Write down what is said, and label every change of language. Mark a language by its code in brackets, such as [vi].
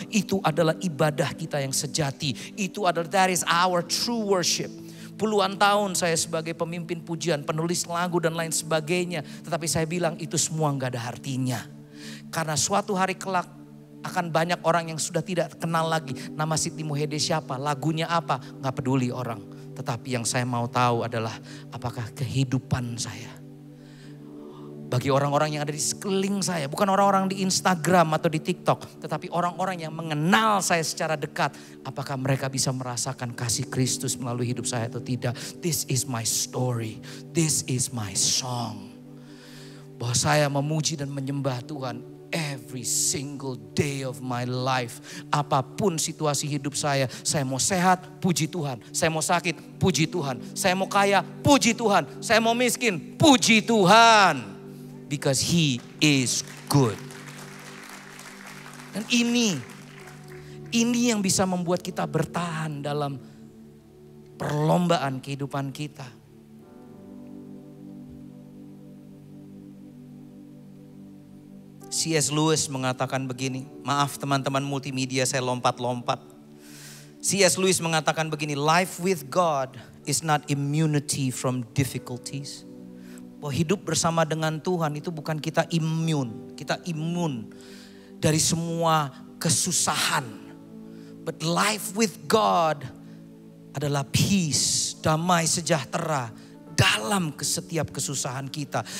[id] Itu adalah ibadah kita yang sejati. Itu adalah, [en] that is our true worship. [id] Puluhan tahun saya sebagai pemimpin pujian, penulis lagu dan lain sebagainya. Tetapi saya bilang itu semua gak ada artinya. Karena suatu hari kelak akan banyak orang yang sudah tidak kenal lagi nama Sidney Muhede siapa, lagunya apa, gak peduli orang. Tetapi yang saya mau tahu adalah apakah kehidupan saya bagi orang-orang yang ada di sekeliling saya, bukan orang-orang di Instagram atau di TikTok, tetapi orang-orang yang mengenal saya secara dekat, apakah mereka bisa merasakan kasih Kristus melalui hidup saya atau tidak. [en] This is my story, this is my song. [id] Bahwa saya memuji dan menyembah Tuhan [en] every single day of my life. [id] Apapun situasi hidup saya mau sehat, puji Tuhan. Saya mau sakit, puji Tuhan. Saya mau kaya, puji Tuhan. Saya mau miskin, puji Tuhan. [en] Because He is good. [id] Dan ini yang bisa membuat kita bertahan dalam perlombaan kehidupan kita. C.S. Lewis mengatakan begini, maaf teman-teman multimedia saya lompat-lompat. C.S. [en] Lewis [id] mengatakan begini, [en] life with God is not immunity from difficulties. [id] Bahwa hidup bersama dengan Tuhan itu bukan kita imun dari semua kesusahan. [en] But life with God [id] adalah peace, damai sejahtera dalam setiap kesusahan kita.